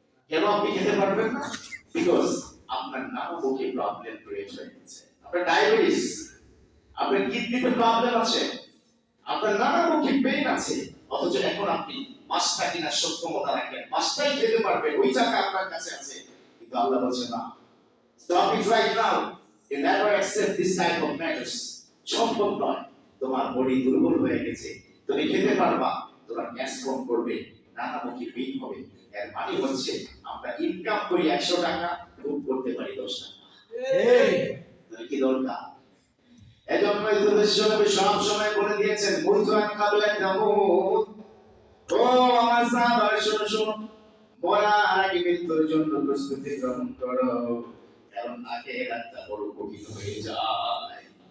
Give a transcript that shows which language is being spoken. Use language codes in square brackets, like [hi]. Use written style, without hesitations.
[bn] কেন আপনি খেতে পারবেন না? বিকজ আপনার নানামুখী প্রবলেম ক্রিয়েট হয়ে গেছে। আপনার ডায়াবেটিস, আপনার কিডনিতে প্রবলেম আছে, আপনার নানামুখী পেইন আছে, অথচ এখন আপনি মাছটা কিনার সক্ষমতা রাখেন, মাছটাই খেতে পারবেন, ওই টাকা আপনার কাছে আছে। কিন্তু আল্লাহ বলছে না, [en] stop it right now, you never accept this type of matters. [bn] সম্ভব নয়, তোমার বডি দুর্বল হয়ে গেছে, তুমি খেতে পারবা, তোমার গ্যাস ফর্ম করবে, নানামুখী পেইন হবে। এর মানে হচ্ছে আমরা ইনকাম করি 100 টাকা, ভোগ করতে পারি 10 টাকা। তাহলে কি দরকার? এজন্যই তো বিশ্বনবী সব সময় বলে দিয়েছেন [ar] মুতআন কাবলা তামুত, [bn] ও আমার সাহাবারা শোনো শোনো, মরার আগে মৃত্যুর জন্য প্রস্তুতি গ্রহণ করো, কারণ আখিরাতটা বড় কঠিন হয়ে যায়।